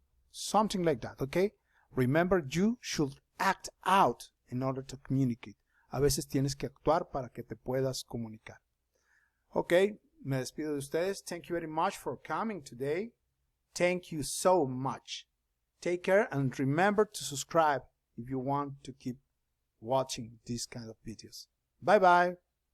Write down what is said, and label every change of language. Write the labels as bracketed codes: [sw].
[en] Something like that, okay? Remember, you should act out in order to communicate. [es] A veces tienes que actuar para que te puedas comunicar. Ok, me despido de ustedes. [en] Thank you very much for coming today. Thank you so much. Take care and remember to subscribe if you want to keep watching these kind of videos. Bye bye.